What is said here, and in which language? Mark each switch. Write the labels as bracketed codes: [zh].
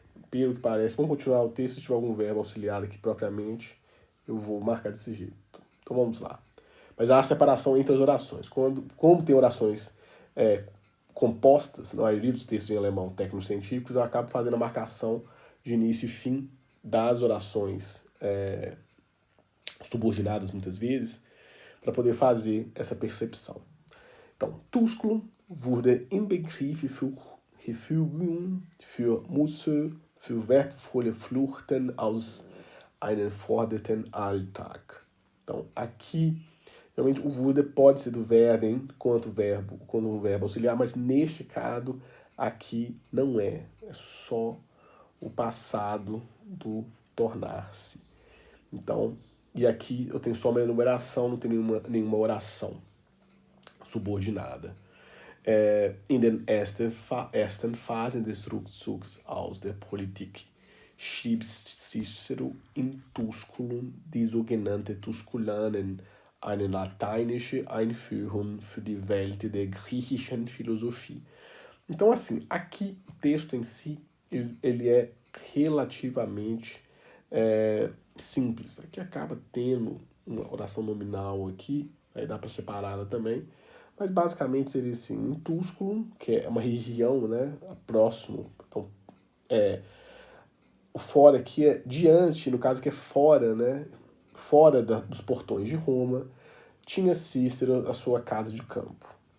[pt] Pelo que parece, vamos continuar o texto. Se tiver algum verbo auxiliar aqui propriamente, eu vou marcar desse jeito. Então vamos lá. Mas há a separação entre as orações. Como tem orações compostas, na maioria dos textos em alemão técnico-científicos, eu acabo fazendo a marcação de início e fim das orações subordinadas, muitas vezes, para poder fazer essa percepção. Então, [de] Tusculum wurde Inbegriffe für Refugium, für Musse, für wertvolle Fluchten aus einem fordernden Alltag. [pt] Então, aqui, realmente o wurde pode ser do werden quanto um verbo auxiliar, mas neste caso, aqui não é. É só o passado do tornar-se. Então, e aqui eu tenho só uma enumeração, não tenho nenhuma oração subordinada. [de] In den ersten Phasen des Rückzugs aus der Politik schrieb Cicero in Tusculum die sogenannte Tusculanen, eine lateinische Einführung für die Welt der griechischen Philosophie. [pt] Então, assim, aqui o texto em si, ele é relativamente simples. Aqui acaba tendo uma oração nominal aqui, aí dá para separar ela também, mas basicamente seria assim, em Tusculum, que é uma região, né, próximo, então, o fora aqui é diante, no caso que é fora, né, fora dos portões de Roma, tinha Cícero a sua casa de campo.